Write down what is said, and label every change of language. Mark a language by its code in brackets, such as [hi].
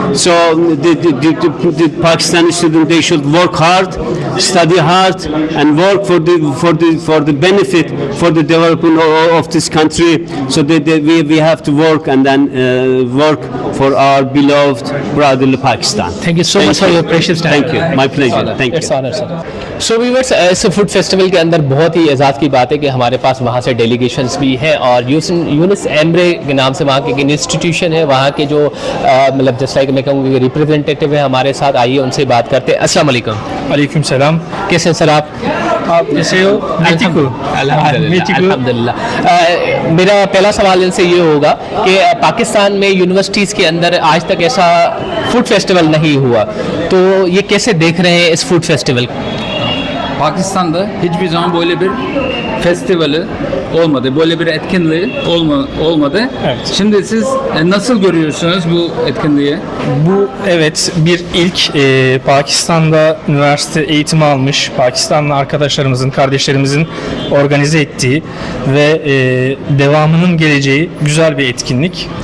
[en] So the Pakistani students, they should work hard, study hard, and work for the benefit, for the development of this country. So we have to work and then work for our beloved brotherly Pakistan. Thank you so much for your precious time. Thank you. My pleasure. Thank you. It's honor, sir. [hi] So viewers, इस food festival के अंदर बहुत ही एजाज़ की बात है कि हमारे पास वहाँ से डेलीगेशंस भी हैं और यूनिस एम्ब्रे के नाम से वहाँ के एक इंस्टीट्यूशन है, वहाँ के जो मतलब जैसा कि मैं कहूँगी रिप्रेजेंटेटिव है हमारे साथ, आइए उनसे बात करते हैं। अस्सलाम वालेकुम। वालेकुम सलाम। कैसे हैं सर आप कैसे हो? अल्हम्दुलिल्लाह। मेरा पहला सवाल इनसे ये होगा कि पाकिस्तान में यूनिवर्सिटीज़ के अंदर आज तक ऐसा फूड फेस्टिवल नहीं हुआ, तो ये कैसे देख रहे हैं इस food festival? [tr] Pakistan'da hiçbir zaman böyle bir festivali olmadı. Böyle bir etkinliği olmadı. Evet. Şimdi siz nasıl görüyorsunuz bu etkinliği? Bu evet bir ilk Pakistan'da üniversite eğitimi almış Pakistanlı arkadaşlarımızın, kardeşlerimizin organize ettiği ve devamının geleceği güzel bir etkinlik.